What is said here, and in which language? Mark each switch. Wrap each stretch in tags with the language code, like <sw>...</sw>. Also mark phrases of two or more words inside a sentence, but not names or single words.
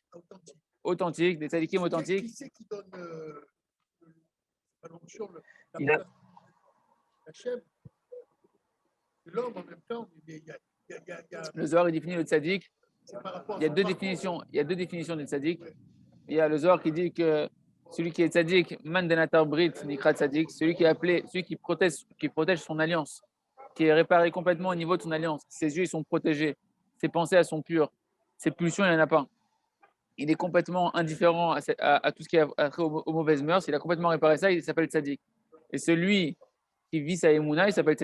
<fr>Des tzaddikim authentiques. Qui c'est qui donne la chèvre? L'homme en même temps, il y a... Le Zohar, il définit le tzaddik. Il y a deux définitions du tzaddik. Il y a le Zohar qui dit que celui qui est tzaddik,</fr> <arc>מאן דנטר ברית,</arc> <he>נקרא צדיק,</he> <fr>celui qui est appelé, celui qui protège son alliance, qui est réparé complètement au niveau de son alliance. Ses yeux ils sont protégés, ses pensées elles sont pures, ses pulsions il n'y en a pas. Il est complètement indifférent à tout ce qui est attrait aux mauvaises mœurs. Il a complètement réparé ça, il s'appelle tzaddik. Et celui qui vit sa émouna, il s'appelle tzaddik.</fr>